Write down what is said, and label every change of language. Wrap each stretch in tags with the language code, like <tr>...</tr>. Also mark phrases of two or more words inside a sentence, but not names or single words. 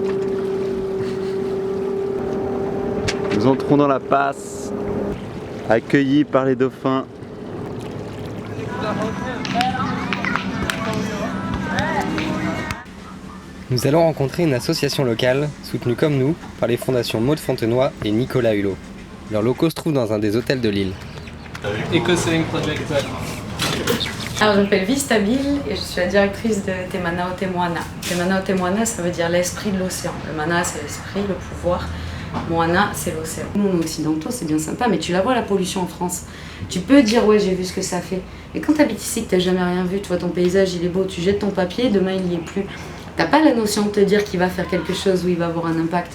<fr>Nous entrons dans la passe, accueillis par les dauphins. Nous allons rencontrer une association locale, soutenue comme nous par les fondations Maud Fontenoy et Nicolas Hulot. Leurs locaux se trouvent dans un des hôtels de l'île. Eco-Sailing Project. Alors, je m'appelle Vistabile et je suis la directrice de Te Mana o Te Moana. Te Mana o Te Moana, ça veut dire l'esprit de l'océan. Le mana, c'est l'esprit, le pouvoir. Moana, c'est l'océan. Nous, occidentaux, c'est bien sympa, mais tu la vois la pollution en France. Tu peux dire, ouais, j'ai vu ce que ça fait. Mais quand tu habites ici, que tu n'as jamais rien vu, tu vois ton paysage, il est beau, tu jettes ton papier, demain, il n'y est plus. T'as pas la notion de te dire qu'il va faire quelque chose ou il va avoir un impact.</fr>